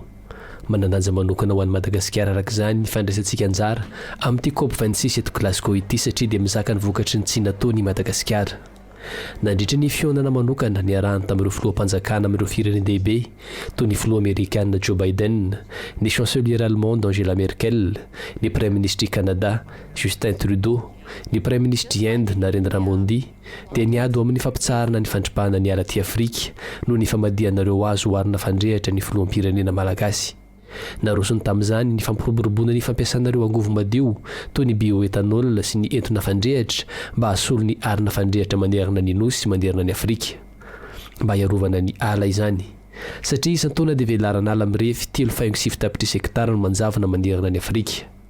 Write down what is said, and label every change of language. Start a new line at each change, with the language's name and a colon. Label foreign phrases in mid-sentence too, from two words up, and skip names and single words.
Malagasy: Manandanja manokana ho an'i Madagasikara araka izany ny fandraisantsika anjara amin'ity COP26 eto Glasgow ity satria dia mizaka ny vokatry ny tsy nataony i Madagasikara. Nandritra ny fionana manokana niarahany tamin'ireo filoham-panjakana amin'ireo firenena-dehibe toy ny filoha Amerikana Joe Biden, ny
French: chancelière allemande
Malagasy: Angela Merkel, ny
French: premier ministre du Canada
Malagasy: Justin Trudeau, ny
French: premier ministre d'Inde
Malagasy: Narendra Modi dia niady amin'ny fampitsarana ny fandripahana ny ala ty Afrika noho ny famadihanareo azo hoarina fandrehatra ny filoham-pirenena malagasy. Narosony tamin'izany ny fampiroboroboana ny fampiasanareo angovo madio toy ny bioetanol sy ny entona fandrehatra mba hasolo ny arina fandrehatra manerana ny nosy sy manerana ny Afrika mba hiarovana ny ala izany satria isan-taona dia velarana ala mirefy 3.7 tapitrisa hektara no manjavona manerana ny Afrika.